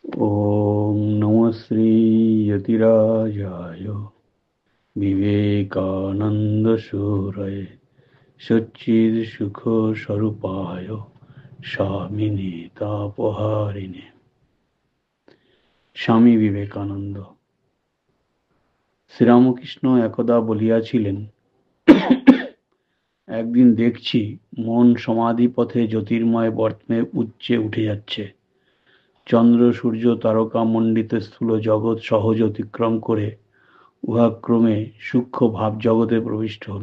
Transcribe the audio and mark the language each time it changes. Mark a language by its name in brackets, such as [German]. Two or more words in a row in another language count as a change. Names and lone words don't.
[Sanskrit] ओम नमः श्री यतिराजाय विवेकानंद सूरये सच्चिदसुख स्वरूपाय स्वामिने तापहारिणे। [Bangla] স্বামী বিবেকানন্দ। শ্রীরামকৃষ্ণ একদা বলিয়াছিলেন, একদিন দেখছি মন সমাধি পথে জ্যোতির্ময় বর্তমে উচ্চে উঠে যাচ্ছে। চন্দ্র সূর্য তারকা মণ্ডিত স্থূল জগৎ সহজ অতিক্রম করে উহা ক্রমে সূক্ষ্ম ভাব জগতে প্রবিষ্ট হল।